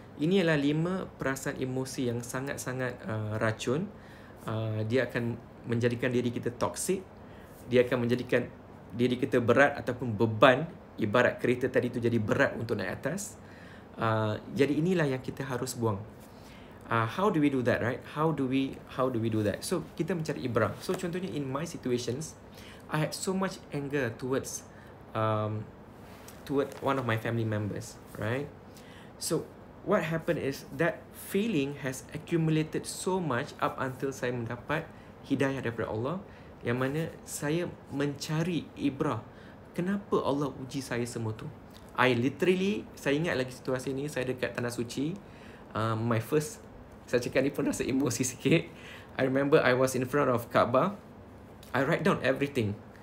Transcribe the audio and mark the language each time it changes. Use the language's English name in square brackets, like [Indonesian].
[Malay] Ini adalah 5 perasaan emosi yang sangat-sangat racun. Dia akan menjadikan diri kita toxic. Dia akan menjadikan diri kita berat ataupun beban. Ibarat kereta tadi tu jadi berat untuk naik atas. Jadi inilah yang kita harus buang. [English] How do we do that, right? How do we do that? So [Malay] kita mencari ibrah. [English] So contohnya in my situations, I had so much anger towards one of my family members, right? So what happened is that feeling has accumulated so much up until [Malay] saya mendapat hidayah daripada Allah, yang mana saya mencari ibrah. Kenapa Allah uji saya semua tu? Saya ingat lagi situasi ni, saya dekat Tanah Suci. Saya cakap ni pun rasa emosi sikit. [English] I remember I was in front of Kaabah. I write down everything.